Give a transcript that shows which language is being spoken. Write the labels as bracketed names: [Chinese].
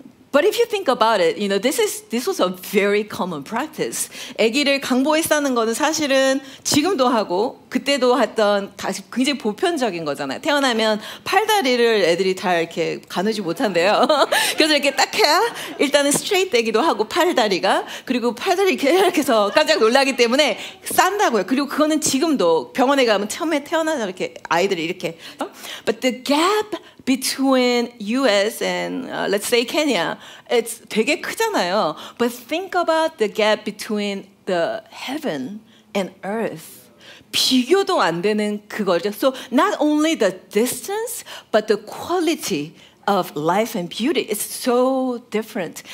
[English] But if you think about it, you know, this was a very common practice. [Korean] 아기를 강보에 싸는 거는 사실은 지금도 하고 그때도 했던 굉장히 보편적인 거잖아요. 태어나면 팔다리를 애들이 다 이렇게 가누지 못한대요. 그래서 이렇게 딱 해야 일단은 스트레이트 되기도 하고 팔다리가 그리고 팔다리 이렇게 해서 깜짝 놀라기 때문에 싼다고요. 그리고 그거는 지금도 병원에 가면 처음에 태어나자 이렇게 아이들이 이렇게. [English] But the gap between US and let's say Kenya, it's [Korean] 되게 크잖아요. [English] But think about the gap between the heaven and earth. [Korean] 비교도 안 되는 그거죠. [English] So not only the distance, but the quality of life and beauty is so different.